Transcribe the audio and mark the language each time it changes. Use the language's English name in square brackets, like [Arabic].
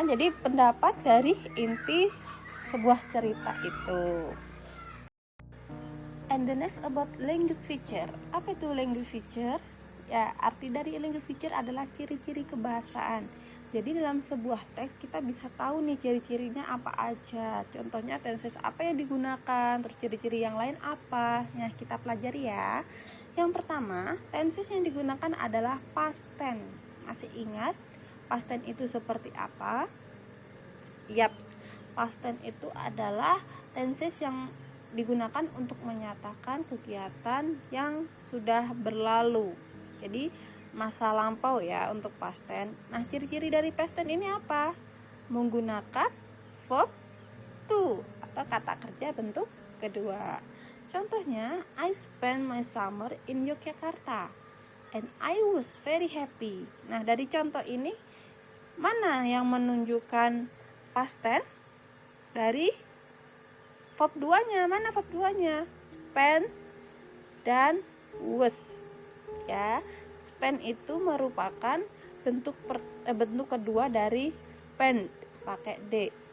[Indonesian] Jadi pendapat dari inti sebuah cerita itu. [English] And the next about language feature. [Indonesian] Apa itu language feature? Ya, arti dari language feature adalah ciri-ciri kebahasaan. Jadi dalam sebuah teks kita bisa tahu nih ciri-cirinya apa aja. Contohnya tenses apa yang digunakan, terus ciri-ciri yang lain apa. Nah, kita pelajari ya. Yang pertama, tenses yang digunakan adalah past tense. Masih ingat past tense itu seperti apa? Yaps, past tense itu adalah tenses yang digunakan untuk menyatakan kegiatan yang sudah berlalu. Jadi masa lampau ya untuk past tense. Nah, ciri-ciri dari past tense ini apa? Menggunakan verb to atau kata kerja bentuk kedua. Contohnya, [English] I spent my summer in Yogyakarta and I was very happy. [Indonesian] Nah, dari contoh ini Mana yang menunjukkan past tense dari verb 2-nya? Mana verb 2-nya? Spend dan was. Ya, spend itu merupakan bentuk kedua dari spend pakai D.